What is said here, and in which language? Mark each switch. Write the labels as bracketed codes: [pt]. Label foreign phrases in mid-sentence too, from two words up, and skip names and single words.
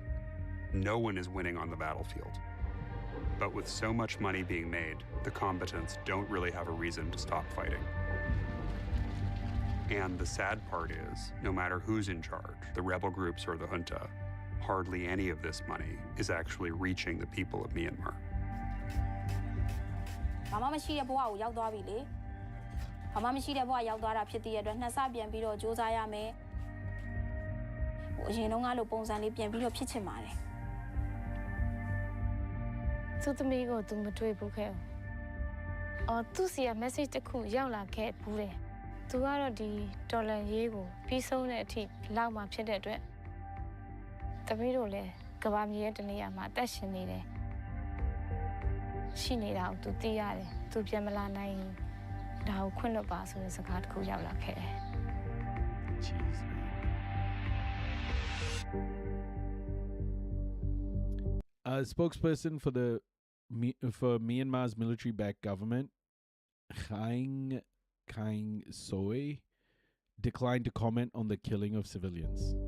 [en] No one is winning on the battlefield. But with so much money being made, the combatants don't really have a reason to stop fighting. And the sad part is, no matter who's in charge, the rebel groups or the junta, hardly any of this money is actually reaching the people of Myanmar. [my] ဘာမှမရှိတဲ့ဘဝကိုရောက်သွားပြီလေဘာမှမရှိတဲ့ဘဝရောက်သွားတာဖြစ်တဲ့အတွက်နှစ်ဆပြန်ပြီးတော့စူးစမ်းရမယ်ဟိုအရင်တုန်းကလိုပုံစံလေးပြန်ပြီးတော့ဖြစ်ချင်ပါတယ် သူသမီးကိုသူမတွေ့ဘူးခဲ့ဘူးအော်သူစီက message တစ်ခုရောက်လာခဲ့ဘူးတယ်သူကတော့ဒီဒေါ်လာရေးကိုပြီးဆုံးတဲ့အထိလောက်မှဖြစ်တဲ့အတွက်သမီးတို့လည်းကဘာမြေရဲ့တနေရာမှာအသက်ရှင်နေတယ်ရှိနေတာကိုသူသိရတယ်သူပြန်မလာနိုင်ဒါကိုခွင့်လွှတ်ပါဆိုတဲ့စကားတစ်ခုရောက်လာခဲ့တယ် [en] A spokesperson for Myanmar's military-backed government, Kang Soe, declined to comment on the killing of civilians.